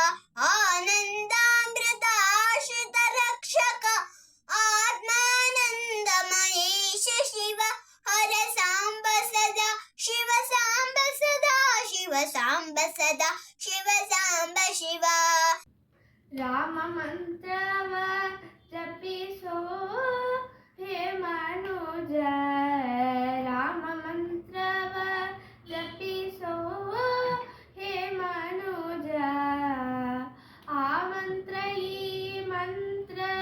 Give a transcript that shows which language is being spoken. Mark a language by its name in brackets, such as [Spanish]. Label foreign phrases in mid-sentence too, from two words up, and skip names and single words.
[Sanskrit] आनन्दामृताश्रित रक्षक आत्मानन्दमहेश शिव हर साम्ब सदा शिव साम्ब सदा शिव साम्ब सदा शिव साम्ब शिव [Kannada] ರಾಮ ಮಂತ್ರವ ಜಪಿಸೋ ಹೇ ಮನುಜ ರಾಮ ಮಂತ್ರವ ಜಪಿಸೋ ಹೇ ಮನುಜ ಆ ಮಂತ್ರ ಈ ಮಂತ್ರ